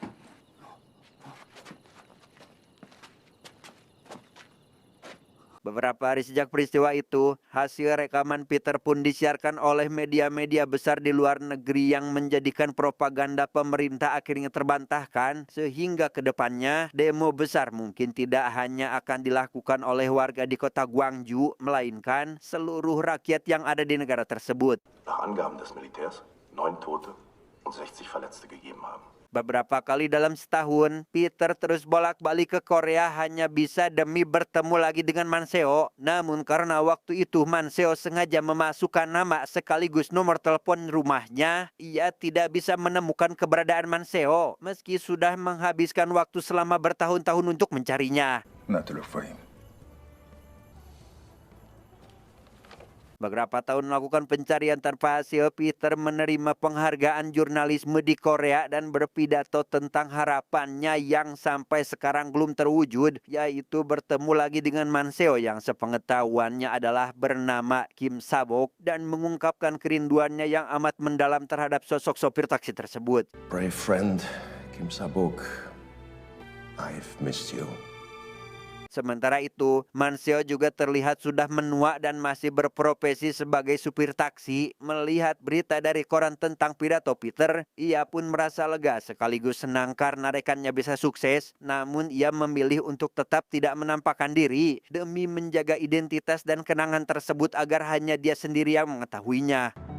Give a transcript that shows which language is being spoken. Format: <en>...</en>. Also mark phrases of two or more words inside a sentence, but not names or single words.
<id>Beberapa hari sejak peristiwa itu, hasil rekaman Peter pun disiarkan oleh media-media besar di luar negeri yang menjadikan propaganda pemerintah akhirnya terbantahkan, sehingga kedepannya demo besar mungkin tidak hanya akan dilakukan oleh warga di kota Gwangju, melainkan seluruh rakyat yang ada di negara tersebut.</id> <de>Nach Angaben des Militärs 9 Tote und 60 Verletzte gegeben haben.</de> <id>Beberapa kali dalam setahun, Peter terus bolak-balik ke Korea hanya bisa demi bertemu lagi dengan Manseo. Namun karena waktu itu Manseo sengaja memasukkan nama sekaligus nomor telepon rumahnya, ia tidak bisa menemukan keberadaan Manseo meski sudah menghabiskan waktu selama bertahun-tahun untuk mencarinya.</id> <en>Not to look for him.</en> <id>Beberapa tahun melakukan pencarian tanpa hasil, Peter menerima penghargaan jurnalisme di Korea dan berpidato tentang harapannya yang sampai sekarang belum terwujud, yaitu bertemu lagi dengan Manseo yang sepengetahuannya adalah bernama Kim Sabok dan mengungkapkan kerinduannya yang amat mendalam terhadap sosok sopir taksi tersebut.</id> <en>Brave friend, Kim Sabok. I've missed you.</en> <id>Sementara itu, Manseo juga terlihat sudah menua dan masih berprofesi sebagai supir taksi. Melihat berita dari koran tentang pidato Peter, ia pun merasa lega sekaligus senang karena rekannya bisa sukses. Namun ia memilih untuk tetap tidak menampakkan diri demi menjaga identitas dan kenangan tersebut agar hanya dia sendiri yang mengetahuinya.</id>